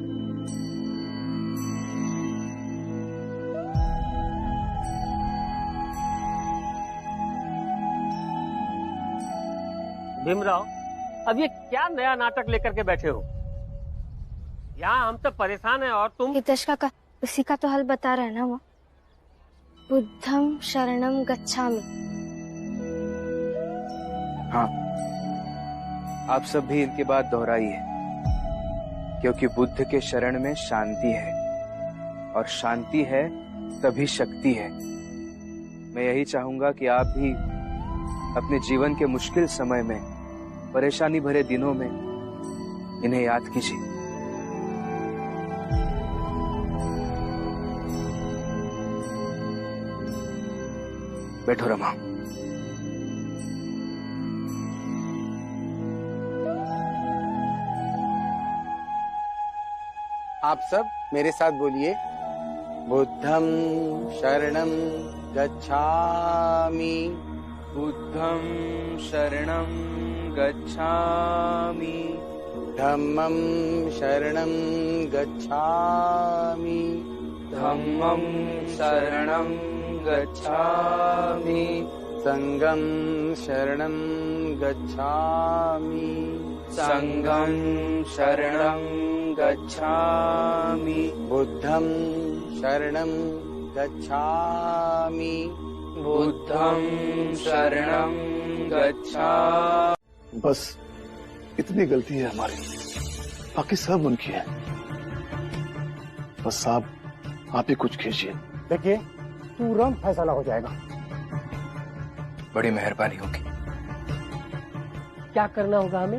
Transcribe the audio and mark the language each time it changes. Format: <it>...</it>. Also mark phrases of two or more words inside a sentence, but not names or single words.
<hi>भीमराव, अब ये क्या नया नाटक लेकर के बैठे हो? यहाँ हम तो परेशान हैं और तुम। हितैषी का उसी का तो हल बता रहे हैं ना वो।</hi> <pi>बुद्धम शरणम गच्छामि।</pi> <hi>हाँ, आप सब भी इनके बाद दोहराइए, क्योंकि बुद्ध के शरण में शांति है, और शांति है तभी शक्ति है। मैं यही चाहूंगा कि आप भी अपने जीवन के मुश्किल समय में, परेशानी भरे दिनों में इन्हें याद कीजिए। बैठो रमा। आप सब मेरे साथ बोलिए,</hi> <pi>बुद्धं शरणं गच्छामि। बुद्धं शरणं गच्छामि। धम्मं शरणं गच्छामि। धम्मं शरणं गच्छामि। संघं शरणं गच्छामि। संघं शरणं गच्छामि। बुद्धं शरणं गच्छामि। बुद्धं शरणं गच्छामि।</pi> <hi>बस इतनी गलती है हमारी, बाकी सब उनकी है। बस आप ही कुछ कीजिए। देखिए, तुरंत फैसला हो जाएगा। बड़ी मेहरबानी होगी। क्या करना होगा हमें?</hi>